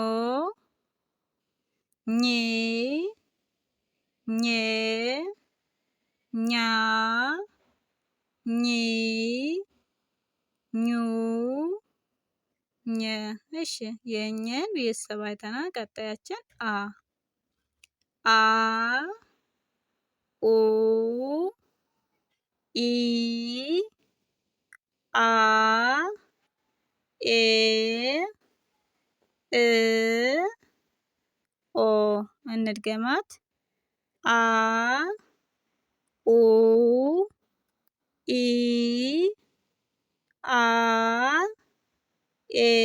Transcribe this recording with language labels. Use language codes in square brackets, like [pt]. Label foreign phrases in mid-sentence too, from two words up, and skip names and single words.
[am] ኜ ኜ ኛ ኚ ኙ ኘ። እሺ የኘን ቤተሰብ አይተናል። ቀጣያችን አ አ ኡ ኢ አ ኤ እ ኦ እንድገማት አ ኡ ኢ አ ኤ